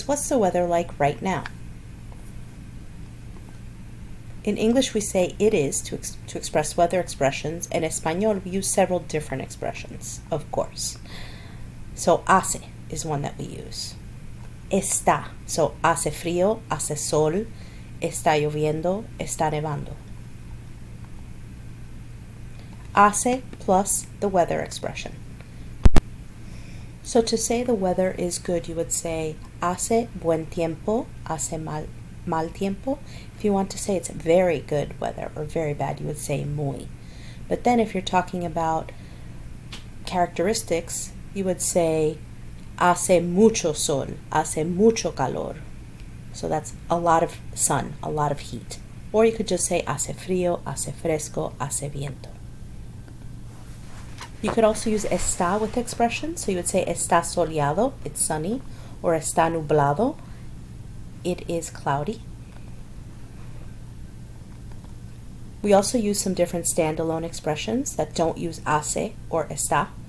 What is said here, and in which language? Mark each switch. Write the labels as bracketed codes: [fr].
[en] What's the weather like right now? In English, we say it is to express weather expressions. In Espanol, we use several different expressions, of course. So, [es] hace [en] is one that we use. [es] Está. So, hace frío, hace sol, está lloviendo, está nevando. [en] Hace plus the weather expression. So to say the weather is good, you would say [es] hace buen tiempo, hace mal tiempo. [en] If you want to say it's very good weather or very bad, you would say [es] muy. [en] But then if you're talking about characteristics, you would say [es] hace mucho sol, hace mucho calor. [en] So that's a lot of sun, a lot of heat. Or you could just say [es] hace frío, hace fresco, hace viento. [en] You could also use está with expressions. So you would say [es] está soleado, [en] it's sunny, or [es] está nublado, [en] it is cloudy. We also use some different standalone expressions that don't use [es] hace [en] or [es] está.